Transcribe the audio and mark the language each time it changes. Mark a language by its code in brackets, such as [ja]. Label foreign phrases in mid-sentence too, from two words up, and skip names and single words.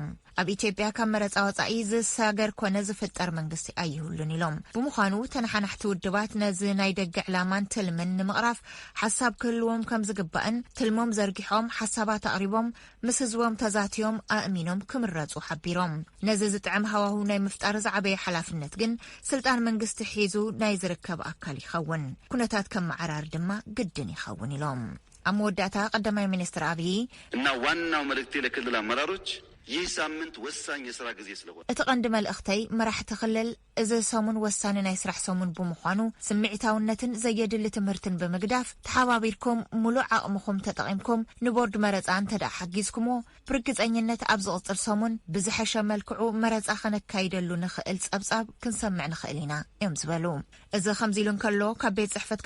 [ti] ኣብ ኢትዮጵያ ካብ መረፃ ወፃኢ ዝሳገር ኮነ ዝፍጠር መንግስቲ ኣይህሉን ኢሎም። ብምዃኑ ተነሓናሕቲ ውድባት ነዚ ናይ ደገ ዕላማን ትልምን ንምቕራፍ ሓሳብ ክህልዎም ከም ዝግባእን ትልሞም ዘርጊሖም ሓሳባት ኣቕሪቦም ምስ ህዝቦም ተዛትዮም ኣእሚኖም ክምረፁ ሓቢሮም። ነዚ ዝጥዕም ሃዋህው ናይ ምፍጣር ዝዓበየ ሓላፍነት ግን ስልጣን መንግስቲ ሒዙ ናይ ዝርከብ ኣካል ይኸውን። ኩነታት ከም ማዕራር ድማ ግድን ይኸውን ኢሎም። አመወዳታ ቀዳማይ ሚኒስትር አብይ [am] እና ዋናው መልእክቴ ለክልል አመራሮች ይህ ሳምንት ወሳኝ የሥራ ጊዜ ስለሆነ [ti] እቲ ቀንዲ መልእኽተይ መራሕቲ ክልል እዚ ሰሙን ወሳኒ ናይ ስራሕ ሰሙን ብምዃኑ ስምዒታውነትን ዘየድሊ ትምህርትን ብምግዳፍ ተሓባቢርኩም ሙሉእ ዓቕምኩም ተጠቒምኩም ንቦርድ መረፃ እንተደኣ ሓጊዝኩሞ ብርግፀኝነት ኣብ ዝቕፅል ሰሙን ብዝሐሸ መልክዑ መረፃ ክነካይደሉ ንኽእል ጸብጻብ ክንሰምዕ ንኽእል ኢና እዮም ዝበሉ። እዚ ከምዚ ኢሉ እንከሎ ካብ ቤት ጽሕፈት